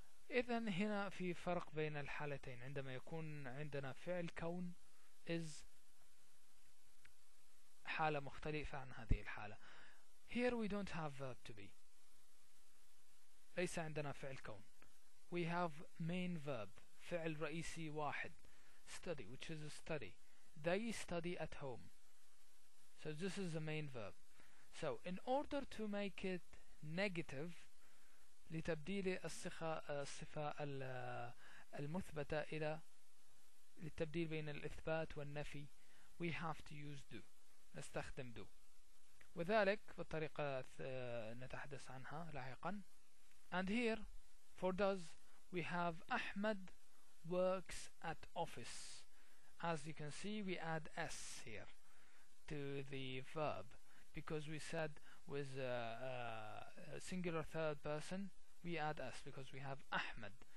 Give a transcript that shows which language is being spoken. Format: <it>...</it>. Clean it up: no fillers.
<ar>إذن هنا في فرق بين الحالتين. عندما يكون عندنا فعل كون is حالة مختلفة عن هذه الحالة.</ar> <en>Here we don't have verb to be.</en> <ar>ليس عندنا فعل كون.</ar> <en>We have main verb,</en> <ar>فعل رئيسي واحد,</ar> <en>study, which is a study. They study at home. So this is the main verb. So in order to make it negative,</en> <ar>لتبديل الصفة المثبتة إلى للتبديل بين الإثبات والنفي,</ar> <en>we have to use do.</en> <ar>نستخدم do. وذلك بالطريقة نتحدث عنها لاحقا.</ar> <en>And here for does we have Ahmed works at office. As you can see, we add s here to the verb because we said with singular third person we add s because we have Ahmed.</en>